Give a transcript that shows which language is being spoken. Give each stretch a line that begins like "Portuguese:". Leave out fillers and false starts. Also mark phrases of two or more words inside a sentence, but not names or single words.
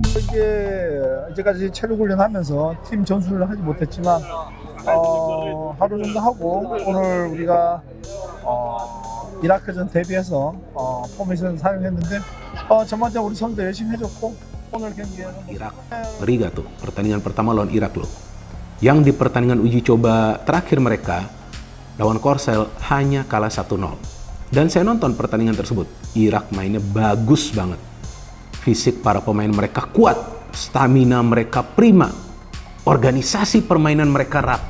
Korean: 이제까지 체력 훈련하면서 팀 전술을 하지 못했지만 하루 정도 하고 오늘 우리가 이라크전 대비해서 포메이션 사용했는데 전반적으로 우리 선수들 열심히 해줬고 오늘 경기에는
Indonesian: Irak. Ngeri gak tuh pertandingan pertama lawan Irak loh. Yang di pertandingan uji coba terakhir mereka lawan Korsel hanya kalah 1-0. Dan saya nonton pertandingan tersebut. Irak mainnya bagus banget. Fisik para pemain mereka kuat, stamina mereka prima, organisasi permainan mereka rapi.